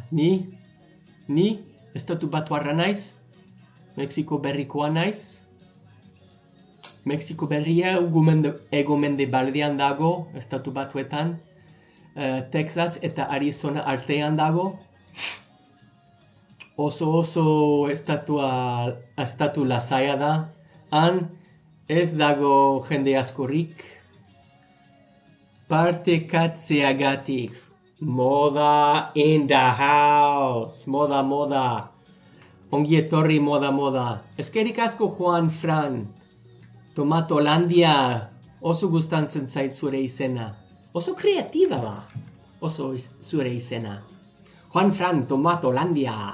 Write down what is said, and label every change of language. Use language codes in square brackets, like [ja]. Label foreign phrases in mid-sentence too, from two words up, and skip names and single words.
[eu] Ni, estatu batuarra naiz, Mexiko berrikoa naiz, Mexiko berria egomendebaldean dago, estatu batuetan, Texas eta Arizona artean dago. Oso estatu lasaia da. Han ez dago jende askorik. Partekatzeagatik. [en] Moda in the house. [eu] Moda. Ongi etorri moda. Eskerik asko Juan Fran. Tomatolandia. Oso gustantzen zait zure izena. Oso kreatiba da. Oso zure izena. Juan Fran, Tomatolandia.